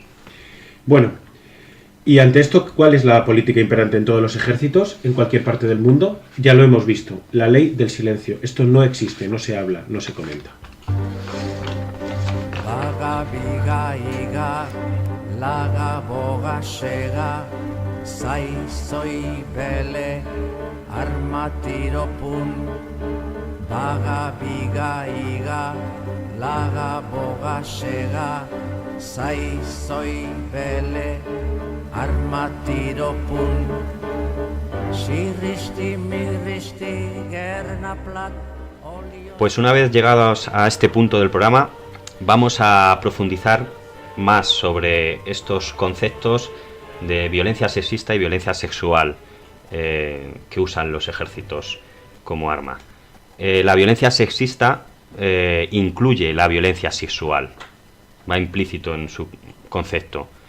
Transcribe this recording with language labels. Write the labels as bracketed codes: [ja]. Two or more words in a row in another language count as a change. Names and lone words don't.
[es] Bueno, y ante esto, ¿cuál es la política imperante en todos los ejércitos, en cualquier parte del mundo? Ya lo hemos visto, la ley del silencio. Esto no existe, no se habla, no se comenta. Laga biga iga, laga boga sega, sai soi bele, armatiro pun. Baga biga iga, laga boga sega, sai soi bele, armatiro pun. Shiristi miristi gerna plat. Pues una vez llegados a este punto del programa, vamos a profundizar más sobre estos conceptos de violencia sexista y violencia sexual que usan los ejércitos como arma. La violencia sexista incluye la violencia sexual, va implícito en su concepto.